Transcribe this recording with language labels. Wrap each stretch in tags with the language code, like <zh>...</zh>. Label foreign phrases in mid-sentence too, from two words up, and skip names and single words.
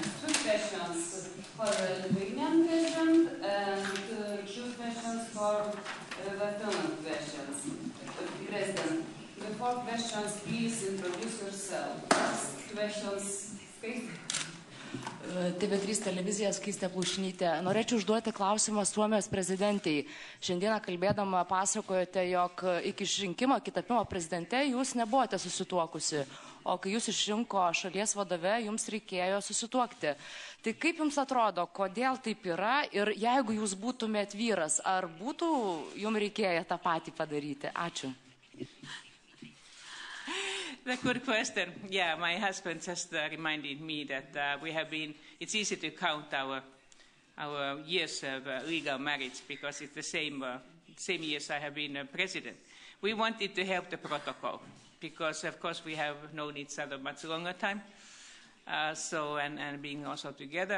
<en>Two questions for the Lithuanian president and two questions for the Finland president. Before questions, please introduce yourself. First questions,</en> <lt>TV3 televizija Skaistė Plušnytė. Norėčiau užduoti klausimą Suomijos prezidentei. Šiandieną kalbėdama pasakojote, jog iki išrinkimo, iki tapimo prezidente jūs nebuvote susituokusi, o kai jūs išrinko šalies vadove, jums reikėjo susituokti. Tai kaip jums atrodo, kodėl taip yra ir jeigu jūs būtumėt vyras, ar būtų jums reikėję tą patį padaryti? Ačiū.</lt> <en>A good question. Yeah, my husband just reminded me that we have been, it's easy to count our years of legal marriage because it's the same years I have been president. We wanted to help the protocol because, of course, we have known each other much longer time, and being also together.</en>